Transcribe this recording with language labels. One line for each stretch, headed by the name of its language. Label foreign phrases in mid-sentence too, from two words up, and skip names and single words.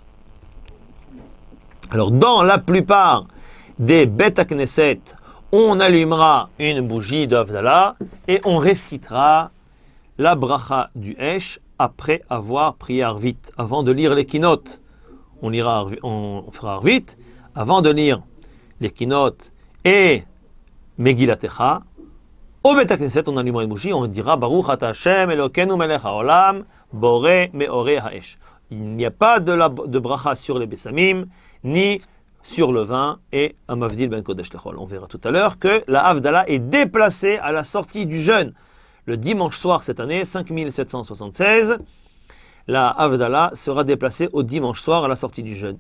French: Alors, dans la plupart des Bet HaKnesset, on allumera une bougie de Havdalah et on récitera la bracha du Esh après avoir prié Arvit, avant de lire les Kinot. On fera Arvit, avant de lire les Kinot et Megilatecha. Au Bet HaKnesset, on allumera une bougie, on dira
Hebrew: ברוך אתה השם אלוקינו מלך העולם בורא מאורי האש.
French: Il n'y a pas de bracha sur les Bessamim, ni sur le vin et à
Hebrew: מבדיל בין קודש לחול.
French: On verra tout à l'heure que la Havdalah est déplacée à la sortie du jeûne. Le dimanche soir cette année, 5776, la Havdalah sera déplacée au dimanche soir à la sortie du jeûne.